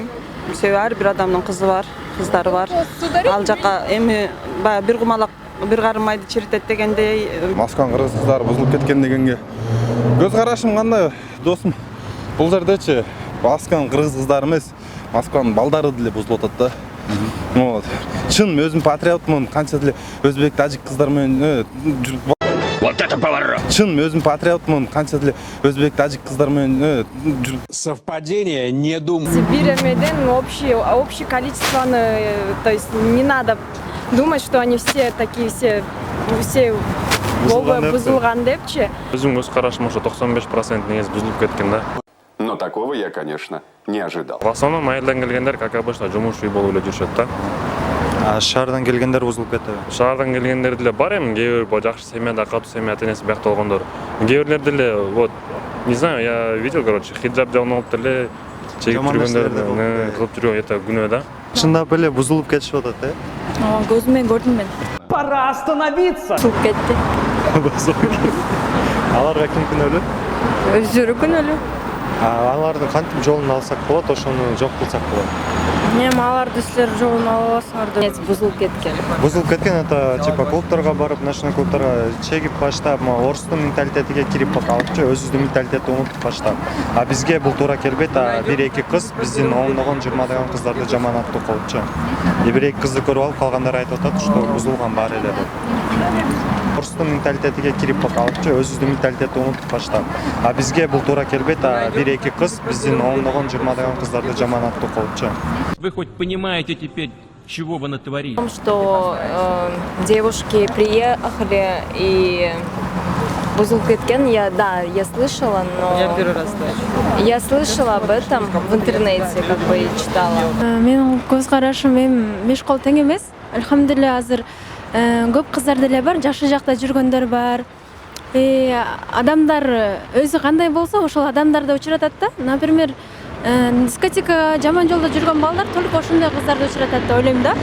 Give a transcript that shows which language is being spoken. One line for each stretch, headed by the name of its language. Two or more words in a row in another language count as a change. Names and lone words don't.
Kyrgyz: Себеби ар бир адамдын кызы бар, кыздары бар. Ал жака эми бир кумалак бир карым майды чиритет дегендей. Москванын кыргыз кыздары бузулуп кеткен дегенге көз карашым кандай, досум? Бул жердечи Москванын кыргыз кыздары эмес, Москванын балдары деле бузулуп атат да. Вот. Чын өзүм патриотмун, канча деле өзбек, тажик кыздар менен
Russian: Вот это поворот!
Kyrgyz: Чын өзүм патриотмун, канча деле өзбек, тажик кыздар менен
Russian: Совпадение, не думаю. Бир эмеден общее количествоны, то есть не надо думать, что они все такие все
Kyrgyz: бузулган депчи. Өзүм көз карашым ошо 95% негизи бузулуп кеткен да.
Russian: Но такого я, конечно, не ожидал. В основном
Kyrgyz: айылдан келгендер,
Russian: как обычно,
Kyrgyz: жумушуй болуп эле жүрүшөт да. А шаардан келгендер бузулуп кетеби? Шаардан келгендер деле бар эми, кээ бир жакшы семьяда, катуу семья ата-энеси биякта болгондор. Кээ бирлер деле,
Russian: вот, не знаю, я видел, короче,
Kyrgyz: хиджаб жабын алып деле чегип жүргөндөрдү кылып жүргөн это күнөө да. Чындап эле бузулуп кетишип атат, Көзүм менен көрдүм мен. Пора остановиться! Бузулуп кетти. Аларга ким күнөөлүү? Өздөрү күнөөлүү. Алардын кантип жолун алсак болот, ошону жок кылсак болот. Эми аларды силер жолун ала аласыңар. Бузулуп кеткен. Бузулуп кеткен
Russian: это типа
Kyrgyz: клубтарга барып, ночной клубтарга чегип баштап, орустун менталитетиге кирип калыпчы, өзүбүздүн менталитетти унутуп баштап. А бизге бул туура келбейт, бир эки кыз биздин ондогон, 20даган кыздарды жаманаттуу кылыпчы. Бир эки кызды көрүп алып, калгандар айтып атат, что бузулган бар эле деп. Орустун менталитетиге кирип калыпчы, өзүбүздүн менталитетти унутуп баштап. А бизге бул туура келбейт, бир эки кыз биздин ондогон, 20даган кыздарды жаманаттуу кылыпчы.
Russian: Вы хоть понимаете теперь, чего вы натворили? Что девушки приехали и
Kyrgyz: бузулуп кеткен,
Russian: я слышала, но... Я первый раз слышу. Я слышала об этом в интернете, как бы, и читала.
Kyrgyz: Менин көз карашым меш кол тең эмес. Алхамдулилла азыр көп кыздар деле бар, жакшы жакта жүргөндөр бар. Адамдар өзү кандай болсо, ошол адамдарды учуратат да. Например, дискотека жаман жолдо жүргөн балдар только ошондой кыздарды учуратат деп ойлойм да.